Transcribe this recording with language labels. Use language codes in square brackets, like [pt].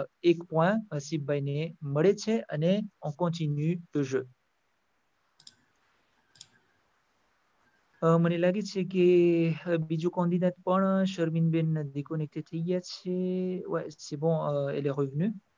[gu] 1 point હસીબભાઈને મળે છે અને [fr] on continue le jeu. [gu] મને લાગે છે કે બીજું candidat પણ શર્મિનબેન déconnecté થઈ ગયા છે. [fr] Ouais, c'est bon, elle est revenue.